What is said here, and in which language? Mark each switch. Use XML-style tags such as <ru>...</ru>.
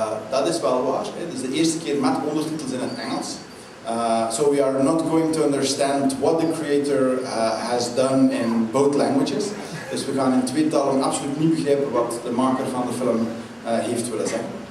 <nl>Dat is wel waar, het is de eerste keer met ondertitels in het Engels.</nl> <en>So we are not going to understand what the creator has done in both languages.</en> <nl>Dus we gaan in twee talen absoluut niet begrijpen wat de maker van de film heeft willen zeggen.</nl>